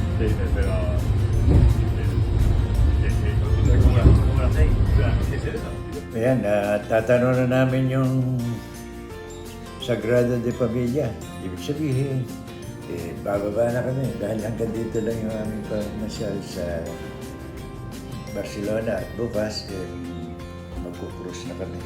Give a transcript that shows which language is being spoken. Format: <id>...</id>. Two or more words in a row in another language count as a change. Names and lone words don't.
<es>dice, pero... ¿Cómo lo hacéis? ¿Es eso?</es> <tl>Ayan, tatanong na namin yung Sagrada de Familia. Ibig sabihin, bababa na kami dahil hanggang dito lang yung aming pamasyal sa Barcelona at bukas magkukrus na kami.</tl>